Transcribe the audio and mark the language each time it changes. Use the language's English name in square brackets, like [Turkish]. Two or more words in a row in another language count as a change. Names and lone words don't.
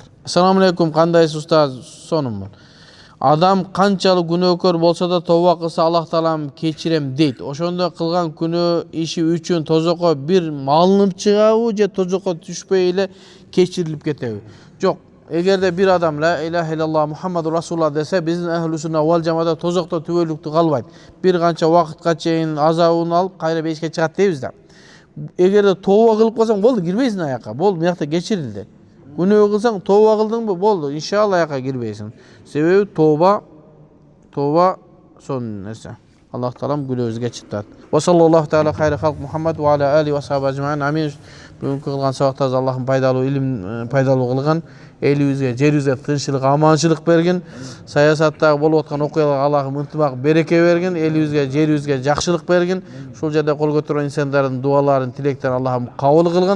[Kyrgyz] Ассаламу алейкум, кандайсыз устаз? Сонумун. Адам канчалык күнөөкөр болсо да тооба кылса Аллах таалам кечирем дейт. Ошондо кылган күнөө иши үчүн тозокко бир малынып чыгабы же тозокко түшпөй эле кечирилип кетеби? Жок. Эгерде бир адам [Arabic] لا إله إلا الله محمد رسول الله [Kyrgyz] десе, биздин [Arabic] أهل السنة والجماعة [Kyrgyz] тозокто түбөлүктү калбайт. Бир канча убакытка чейин азабын алып, кайра бешке чыгат дейбиз да. Эгерде тооба кылып калсаң, болду, кирбейсиң аякка. Болду, мыякта кечирилди. Күнөө кылсаң, тооба кылдыңбы? Болду, иншалла аякка кирбейсиң. Себеби тооба сонун нерсе. Аллах таалам күнөөбүзгө кечиртат. [Arabic] وصلى الله تعالى خير خلق محمد وعلى آل وصحابة أجمعين. Амин. [Kyrgyz] Бүгүнкү кылган сабактарыбыз Аллахым пайдалуу илим пайдалуу кылган. Элибизге, жерибизге тынччылык, аманчылык берген. Саясаттагы болуп аткан окуяларга Аллахым ынтымак, береке берген. Элибизге, жерибизге жакшылык берген. Ушул жерде кол көтөргөн инсандардын дуаларын, тилектерин Аллахым кабыл кылгын.